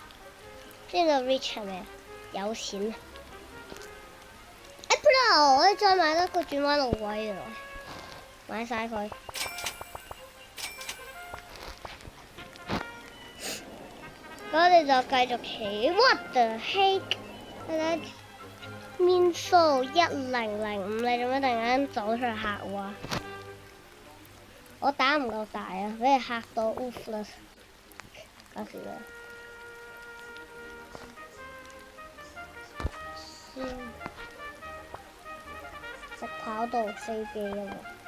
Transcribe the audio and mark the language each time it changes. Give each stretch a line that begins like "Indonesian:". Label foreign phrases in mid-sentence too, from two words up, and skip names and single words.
Cantonese: 知道 rich 係咩啊？有錢。Pro， 我哋再買多個轉彎路位啊！買晒佢。咁我哋就繼續起。
English: What the heck？
Cantonese: 面數1005，你做咩突然間走出嚟嚇我啊？我打唔夠大啊，俾你嚇到 oof 啦！搞笑啦！直跑道飛機啊嘛！